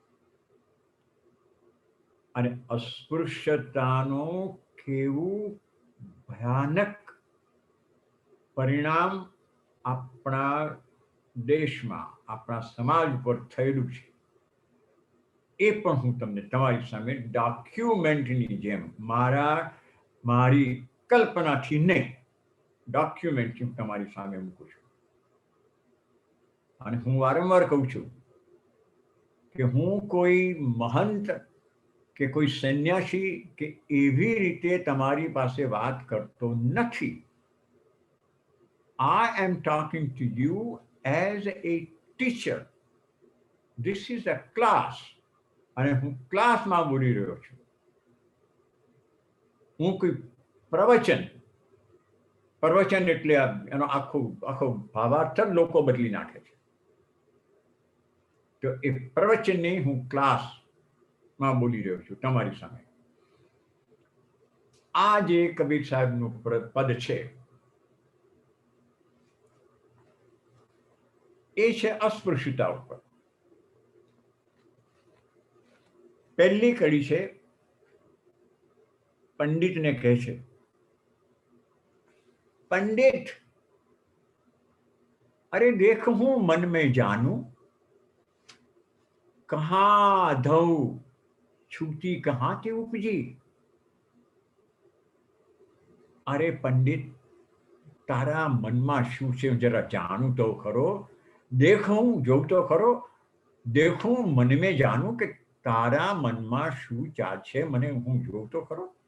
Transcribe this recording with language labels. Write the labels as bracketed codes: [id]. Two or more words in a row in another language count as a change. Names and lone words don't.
[gu] અને અસ્પૃશ્યતાનું કેવું ભયાનક પરિણામ આપણા દેશમાં, આપણા સમાજ પર થયેલું છે, એ પણ હું તમને તમારી સામે ડોક્યુમેન્ટની જેમ, મારી કલ્પનાથી નહીં, ડોક્યુમેન્ટથી હું તમારી સામે મૂકું છું. અને હું વારંવાર કહું છું કે હું કોઈ મહંત કે કોઈ સંન્યાસી કે એવી રીતે તમારી પાસે વાત કરતો નથી. [en] I am talking to you as a teacher. This is a class. [gu] અને હું ક્લાસમાં બોલી રહ્યો છું. હું કોઈ પ્રવચન એટલે એનો આખો ભાવાર્થ લોકો બદલી નાખે છે. તો એ પ્રવચનની હું ક્લાસમાં બોલી રહ્યો છું તમારી સામે. આ જે કબીર સાહેબનું પદ છે એ છે અસ્પૃશ્યતા ઉપર. પહેલી કડી છે પંડિતને કહે છે, [hi] पंडित अरे देख हूं मन में जानू, कहा धौ छूटी कहाથી ઉપજી. [gu] અરે પંડિત, તારા મનમાં શું છે જરા જાણું તો ખરો. દેખું જોઉં તો ખરો. [hi] देखूं मन में जानूं [gu] કે તારા મનમાં શું ચાલશે મને હું જોઉં તો ખરો.